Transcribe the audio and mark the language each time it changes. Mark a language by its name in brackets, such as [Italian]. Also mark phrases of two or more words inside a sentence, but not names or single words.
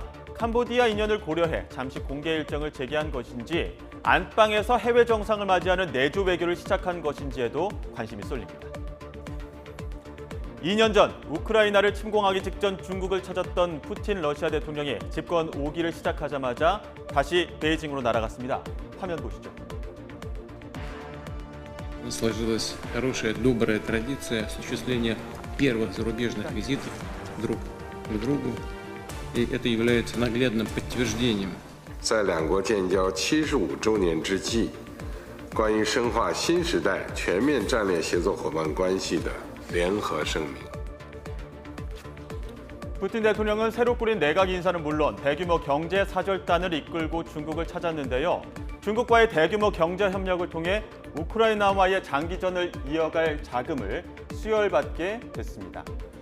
[Korean] 캄보디아 인연을 고려해 잠시 공개 일정을 재개한 것인지 안방에서 해외 정상을 맞이하는 내조 외교를 시작한 것인지에도 관심이 쏠립니다. 2년 전 우크라이나를 침공하기 직전 중국을 찾았던 푸틴 러시아 대통령이 집권 5기를 시작하자마자 다시 베이징으로 날아갔습니다. 화면 보시죠. [Russian] Сложилась хорошая, добрая традиция осуществления первых зарубежных визитов друг к другу, и это является наглядным подтверждением. [Chinese] 在两国建交75周年之际，关于深化新时代全面战略协作伙伴关系的联合声明。 [Korean] 푸틴 대통령은 새로 꾸린 내각 인사는 물론 대규모 경제 사절단을 이끌고 중국을 찾았는데요. 중국과의 대규모 경제 협력을 통해 우크라이나와의 장기전을 이어갈 자금을 수혈받게 됐습니다.